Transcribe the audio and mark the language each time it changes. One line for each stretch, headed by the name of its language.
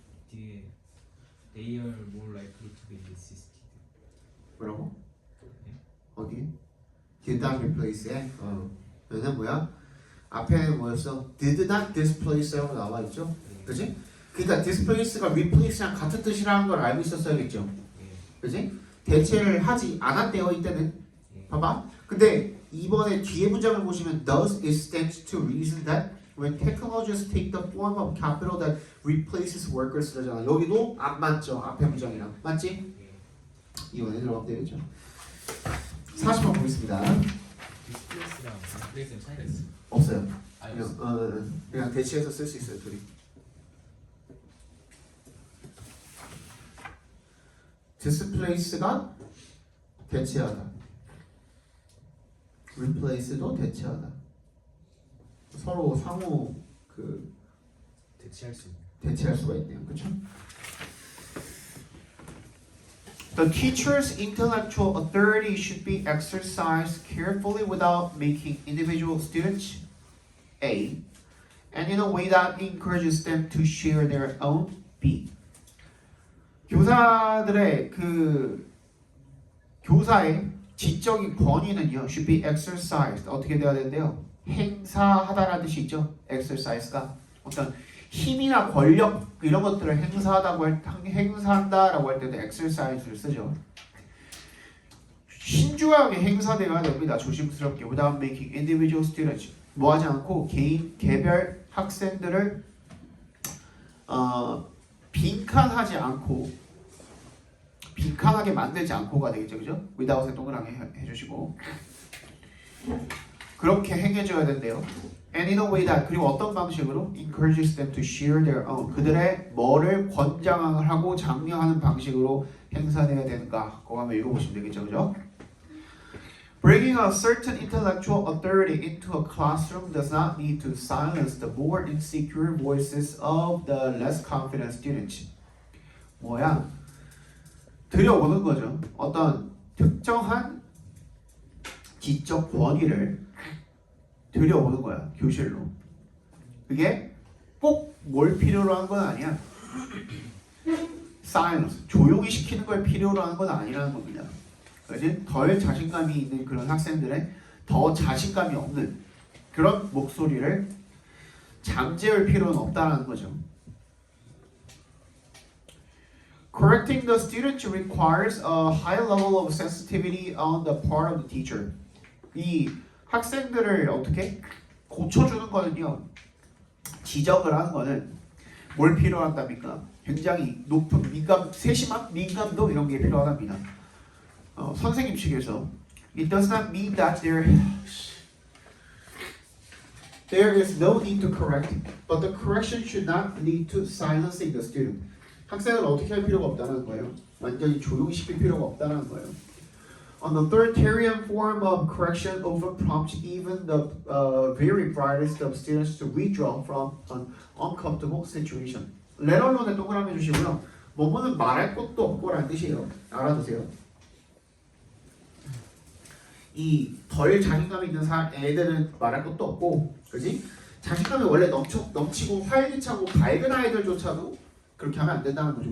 Korean: 뒤에
English: they are more likely to be resisted.
Korean: 뭐라고? 네? 어디에?
English: Did not replace
Korean: 에? 얘는 뭐야? 앞에는 뭐였어?
English: Did not displace라고
Korean: 나와있죠? 그치? 그러니까 displace가 replace랑 같은 뜻이라는 걸 알고 있었어야겠죠? 예. 그치? 대체를 하지 않았대요 이때는. 예. 봐봐. 근데 이번에 뒤에 문장을 보시면
English: does it stands to reason that when technologies take the form of capital that replaces workers
Korean: 라잖아. 여기도 안 맞죠? 앞에 문장이랑. 맞지? 예. 이번에 들어가면 되겠죠. 40번 보겠습니다. displace랑 replace는 차이가 있어. 없어요. 아니 그냥, 없어. 그냥 대체해서 쓸 수 있어요 둘이. displace가 대체하다. replace도 대체하다. 서로 상호 그 대체할 수 있는. 대체할 수가 있네요. 그렇죠?
English: The teacher's intellectual authority should be exercised carefully without making individual students A, and in a way that encourages them to share their own B.
Korean: 교사들의 교사의 지적인 권위는요,
English: should be exercised.
Korean: 어떻게 돼야 되는데요? 행사하다라는 뜻이 있죠. exercise가 어떤 힘이나 권력 이런 것들을 행사한다라고 할 때도 exercise를 쓰죠. 신중하게 행사되어야 됩니다. 조심스럽게
English: without making individual students
Korean: 뭐하지 않고 개별 학생들을 빈칸하게 만들지 않고가 되겠죠, 그죠? without에 동그랗게 해주시고 그렇게 행해줘야 된대요.
English: And in a way that
Korean: 그리고 어떤 방식으로
English: encourages them to share their own
Korean: 그들의 뭐를 권장하고 장려하는 방식으로 행사돼야 되는가? 그거 한번 읽어보시면 되겠죠, 그죠?
English: Bringing a certain intellectual authority into a classroom does not need to silence the more insecure voices of the less confident students.
Korean: 뭐야? 들여오는 거죠. 어떤 특정한 지적 권위를 들여오는 거야, 교실로. 그게 꼭 뭘 필요로 하는 건 아니야. silence, 조용히 시키는 걸 필요로 하는 건 아니라는 겁니다. 그래서 덜 자신감이 있는 그런 학생들의 더 자신감이 없는 그런 목소리를 잠재울 필요는 없다는 거죠.
English: Correcting the student requires a high level of sensitivity on the part of the teacher.
Korean: 이 학생들을 어떻게 고쳐주는 거는요, 지적을 하는 거는 뭘 필요하답니까? 굉장히 높은 세심한 민감도 이런 게 필요하답니다. 선생님 측에서
English: It does not mean that there is no need to correct, but the correction should not lead to silencing the student.
Korean: 학생을 어떻게 할 필요가 없다는 거예요. 완전히 조용히 시킬 필요가 없다는 거예요.
English: On the authoritarian form of correction often prompts even the very brightest of students to withdraw from an uncomfortable situation.
Korean: 레럴론에 동그라미 주시고요. 뭐뭐는 말할 것도 없고라는 뜻이에요. 알아두세요. 이 덜 자신감이 있는 애들은 말할 것도 없고, 그지? 자신감이 원래 넘치고 활기차고 밝은 아이들조차도 그렇게 하면 안 된다는 거죠.